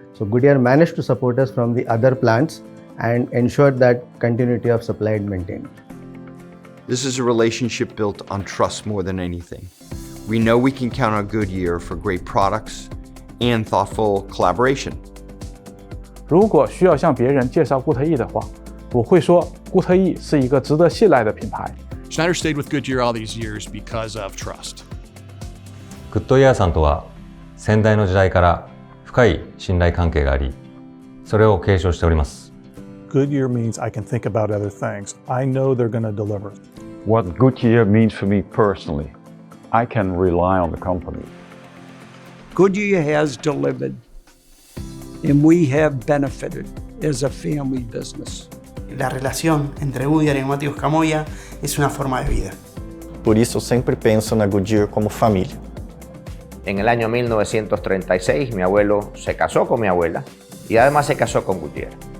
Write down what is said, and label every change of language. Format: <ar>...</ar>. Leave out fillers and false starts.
<en>So Goodyear managed to support us from the other plants and ensured that continuity of supply and maintained. This is a relationship built on trust more than anything. We know we can count on Goodyear for great products and thoughtful collaboration.</en> <zh>如果需要向别人介绍固特异的话，我会说固特异是一个值得信赖的品牌。</zh> <en>Schneider stayed with Goodyear all these years because of trust.</en> <ja>グッドイヤーさんとは先代の時代から深い信頼関係があり、それを継承しております。</ja> <en>Goodyear means I can think about other things. I know they're going to deliver. What Goodyear means for me personally, I can rely on the company. Goodyear has delivered, and we have benefited as a family business.</en> <es>La relación entre Goodyear y Neumáticos Camoya es una forma de vida.</es> <pt>Por isso sempre penso na Goodyear como família.</pt> <es>En el año 1936 mi abuelo se casó con mi abuela y además se casó con Goodyear.</es>